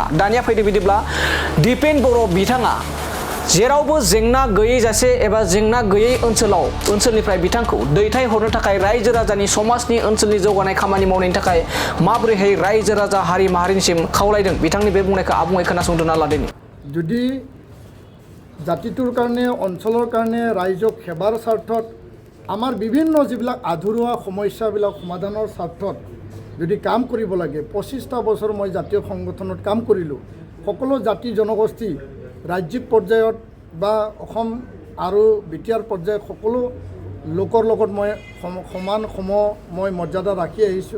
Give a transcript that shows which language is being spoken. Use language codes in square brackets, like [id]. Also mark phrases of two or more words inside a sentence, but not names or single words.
[brx] दानिया फैदो बिदिब्ला दिपेन बर' बिथाङा जेरावबो जेंना गैयै जासे एबा जेंना गैयै ओनसोलनिफ्राय बिथांखौ दैथायहरनो थाखाय रायजो राजानि समाजनि ओनसोलनि जौगानाय खामानि मावनायनि थाखाय माबोरैहाय रायजो राजा हारि माहारिनिसिम खावलायदों बिथांनि बे बुंनायखौ आबुङै खोनासंदोंना लादों। [as] যদি জাতিটোৰ কাৰণে অঞ্চলৰ কাৰণে ৰাইজক সেৱাৰ স্বাৰ্থত আমাৰ বিভিন্ন যিবিলাক আধৰুৱা সমস্যাবিলাক সমাধানৰ স্বাৰ্থত যদি কাম কৰিব লাগে, 25টা বছৰ মই জাতীয় সংগঠনত কাম কৰিলোঁ। সকলো জাতি জনগোষ্ঠী ৰাজ্যিক পৰ্যায়ত বা অসম আৰু বিটিআৰ পৰ্যায়ত সকলো লোকৰ লগত মই সমান মই মৰ্যাদা ৰাখি আহিছোঁ।